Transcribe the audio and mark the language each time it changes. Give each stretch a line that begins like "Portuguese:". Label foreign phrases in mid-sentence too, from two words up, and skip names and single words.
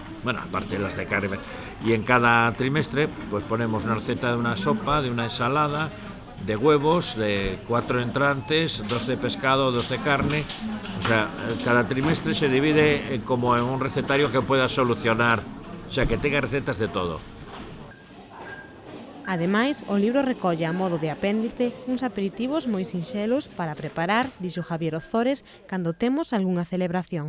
Spanish: Bueno, aparte de las de carne. Y en cada trimestre, pues ponemos una receta de una sopa, de una ensalada, de huevos, de 4 entrantes, 2 de pescado, 2 de carne. O sea, cada trimestre se divide como en un recetario que pueda solucionar, o sea, que tenga recetas de todo.
Galician: Ademais, o libro recolle a modo de apéndice uns aperitivos moi sinxelos para preparar, dixo Javier Ozores, cando temos algunha celebración.